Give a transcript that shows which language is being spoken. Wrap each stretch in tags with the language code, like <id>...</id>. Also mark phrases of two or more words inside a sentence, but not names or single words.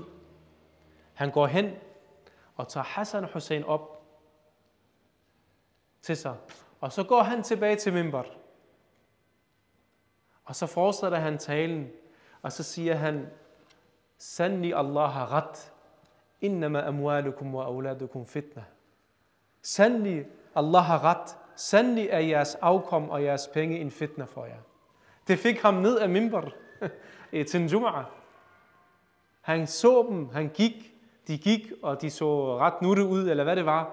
<da>Han går hen og tager Hassan og Hussein op til sig. Og så går han tilbage til mimbar. Og så fortsætter han talen. Og så siger han, Sandelig Allah har ret.</da> <ar>إنما أموالكم وأولادكم فتنة.</ar> <da>Sandelig Allah har ret. Sandelig er jeres afkom og jeres penge en fitna for jer. Det fik ham ned af mimbar til en jum'ah. Han så dem, de gik, og de så ret nutte ud, eller hvad det var.</da>